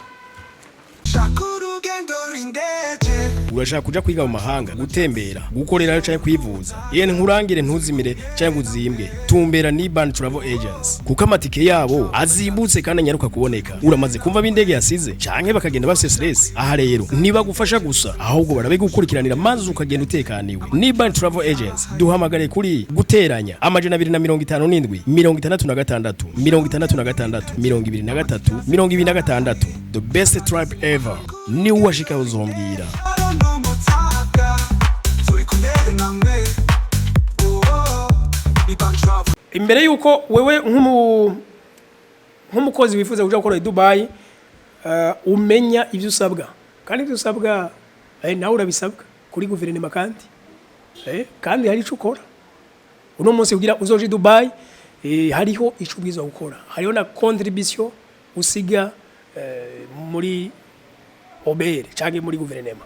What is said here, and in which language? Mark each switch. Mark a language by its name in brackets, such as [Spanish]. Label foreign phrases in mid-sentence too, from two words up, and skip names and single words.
[Rundi] Urashaka kuja kwiga mu mahanga gutembera gukorera cyane kwivuza yene nkurangire ntuzimire cyane guzimbwe tumbera ni Band Travel Agents kuko amatike yabo azimbutse kandi nyaruka kuboneka uramaze kumva bindege yasize cyane bakagenda bafite stress. Aha rero niba gufasha gusa ahubwo barabe gukurikiranira maze ukagenda utekaniwe. Ni Band Travel Agents duhamagare kuri guteranya amajana 257 66 66 23 [English] the best tribe ever [Rundi] ni washika uzombwira. Imbere yuko wewe nk'umukozi wifuza kuja gukora i Dubai umenya ivyo usabwa kandi ivyo usabwa nawe urabisabwa kuri guverinoma kandi hari ico ukora uno munsi kugira uzoje i Dubai hariho ico ubwiza gukora hariho na contribution usiga muri obere cyangwa muri guverinoma.